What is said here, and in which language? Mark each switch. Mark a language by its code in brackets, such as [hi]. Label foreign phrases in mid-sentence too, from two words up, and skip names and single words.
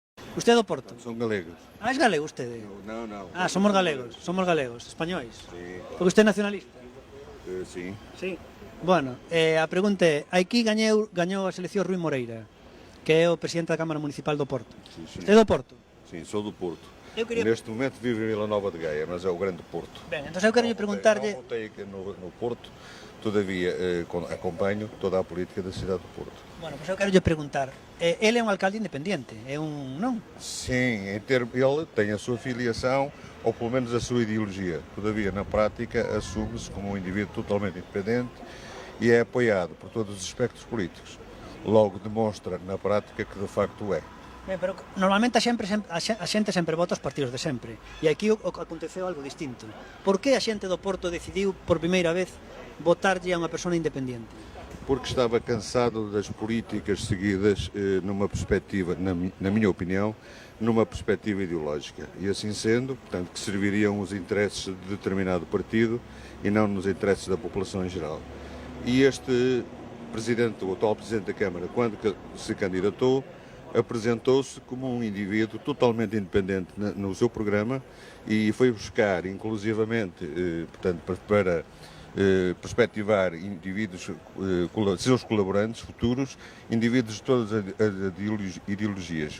[gl] Usted é do Porto? Son galegos. Ah, es galego usted? Non. Ah, somos galegos, españois. Sí, Porque usted é nacionalista? sí. Sí. Bueno, a pregunta é, aquí gañou a selección Rui Moreira, que é o presidente da Cámara Municipal do Porto. Sí. Usted é do Porto? [pt] Sim, sou do Porto. Eu queria... Neste momento vivo em Vila Nova de Gaia, mas é o grande Porto. [gl] Ben, entón eu quero preguntarlle... [pt] Não votei aqui no Porto, todavia acompanho toda a política da cidade do Porto. [gl] Bueno, pois eu quero preguntar, ele é un alcalde independiente, é un... non? [pt] Sim, ele tem a sua filiação, ou pelo menos a sua ideologia. Todavia, na prática, assume-se como um indivíduo totalmente independente e é apoiado por todos os espectros políticos. Logo demonstra, na prática, que de facto é. [gl] Ben, pero normalmente a xente sempre vota os partidos de sempre. E aquí aconteceu algo distinto. Por que a xente do Porto decidiu, por primeira vez, votarlle a unha persona independente? [pt] Porque estava cansado das políticas seguidas numa perspectiva, na minha opinião, numa perspectiva ideológica. E assim sendo, portanto, que serviriam os interesses de determinado partido e não nos interesses da população em geral. E este presidente, o atual presidente da Câmara, quando se candidatou, apresentou-se como um indivíduo totalmente independente no seu programa e foi buscar, inclusivamente, portanto, para perspectivar indivíduos, seus colaborantes futuros, indivíduos de todas as ideologias.